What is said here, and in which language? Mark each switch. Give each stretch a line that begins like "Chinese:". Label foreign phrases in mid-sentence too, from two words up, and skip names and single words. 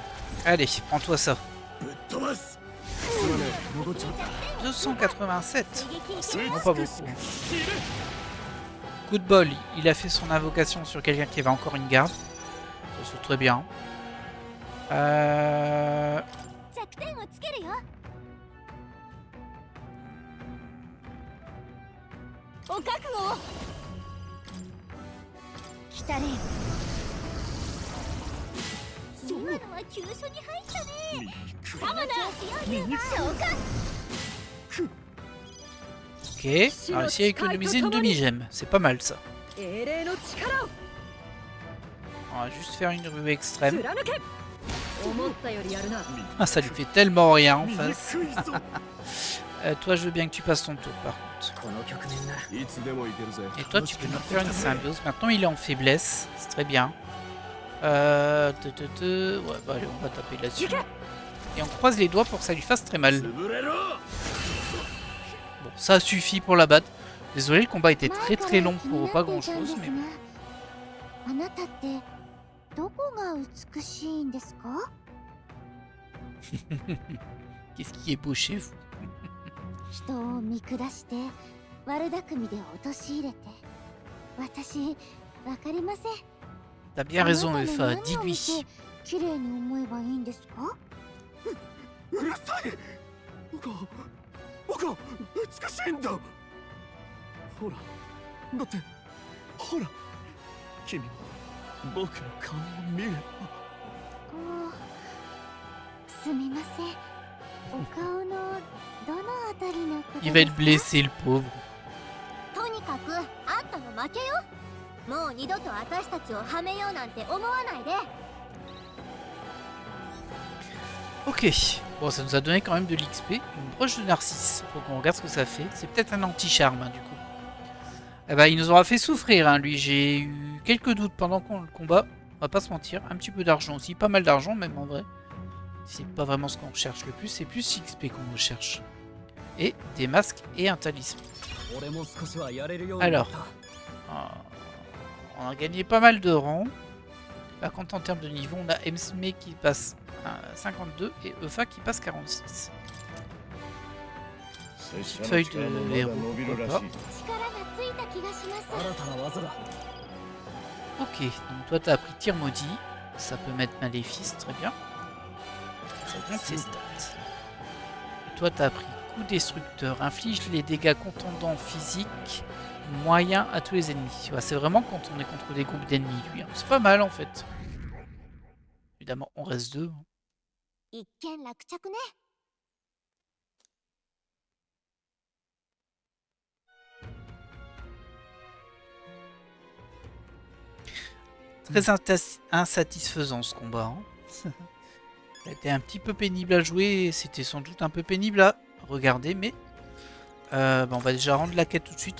French: Allez, prends-toi ça.
Japanese: ぶっ飛ばすすまねえ戻っちまった
French: 287. C'est vraiment pas beaucoup.
Japanese: 死滅
French: Coup de bol, il a fait son invocation sur quelqu'un qui avait encore une garde. Ça c'est très bien.
Japanese: 弱点をつけるよ。お覚悟を。来たれよ。今のは急所に入ったね。右食いサマナー強いわ。そうか。
French: Ok, réussi à économiser une demi-gemme. C'est pas mal ça.
Japanese: 英霊の力を
French: On va juste faire une rue extrême.
Japanese: 貫け思ったよりやるな
French: Ah, ça lui fait tellement rien en
Japanese: 右
French: face.
Japanese: 食いぞ
French: Toi, je veux bien que tu passes ton tour par contre.
Japanese: この局面ならいつでも行けるぜ
French: Et toi, tu peux nous faire une symbiose. Maintenant, il est en faiblesse. C'est très bien. Ouais, bah allez, on va taper là-dessus. Et on croise les doigts pour que ça lui fasse très mal.
Japanese: 潰れろ
French: Bon, ça suffit pour la battre. Désolé, le combat était très très long pour pas grand chose, mais
Japanese: あなたってどこが美しいんですか？
French: qu'est-ce qui est beau chez vous?
Japanese: 人を見下して悪巧みで陥れて私わかりません。
French: T'as bien raison,
Japanese: あなた Efa. の何を見
French: Dis-lui.
Japanese: て綺麗に思えばいいんですか？うるさい僕は美しいんだほらだってほら君も僕の顔を見ればおすみません。お顔のどのあたりのこと
French: Il va
Japanese: で
French: être
Japanese: すか？
French: blessé, le pauvre.
Japanese: とにかくあんたの負けよ。もう二度と私たちをはめようなんて思わないで。
French: Ok. Bon, ça nous a donné quand même de l'XP. Une broche de narcisse. Faut qu'on regarde ce que ça fait. C'est peut-être un anti-charme, hein, du coup. Eh ben, il nous aura fait souffrir, hein, lui. J'ai eu quelques doutes pendant le combat. On va pas se mentir. Un petit peu d'argent aussi. Pas mal d'argent, même en vrai. C'est pas vraiment ce qu'on recherche le plus. C'est plus XP qu'on recherche. Et des masques et un talisman. Alors. On a gagné pas mal de rangs. Par contre, en termes de niveau, on a Emsme qui passe à 52 et Eufa qui passe 46. Petite feuille de héros, pourquoi pas.
Japanese: 力がついた気がします
French: Ok, donc toi t'as appris tir maudit. Ça peut mettre maléfice, très bien. Ça monte ses stats. Et toi t'as appris coup destructeur. Inflige les dégâts contondants physiques moyens à tous les ennemis. Ouais, c'est vraiment quand on est contre des groupes d'ennemis, lui. Hein. C'est pas mal en fait. Évidemment, on reste deux.
Japanese: 一見落着ね
French: Très insatisfaisant ce combat. Hein. Ça a été un petit peu pénible à jouer. C'était sans doute un peu pénible à regarder, mais on va déjà rendre la quête tout de suite.